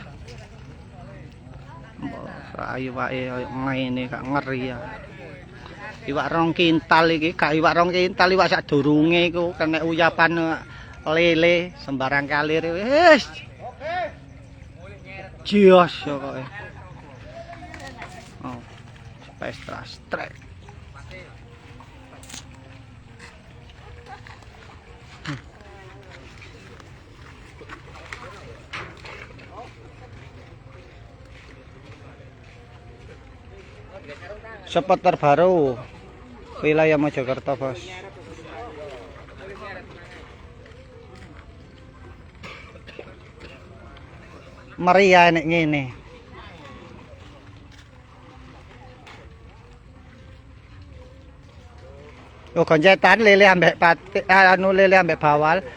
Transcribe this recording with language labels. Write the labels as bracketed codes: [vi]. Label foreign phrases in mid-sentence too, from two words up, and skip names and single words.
[jv] Ayo wae ngene gak ngeri ya. Iwak 2 kintal iki, gak iwak 2 kintal iwak sak durunge iku kena uyapan lele sembarang kalir wis. Jios pokoke. Oh. [en] Extra strike. [id] Spot terbaru wilayah Mojokerto bos. [jv] Meriah nek ngene. Yo konjetan lele ambek anu lele ambek bawal.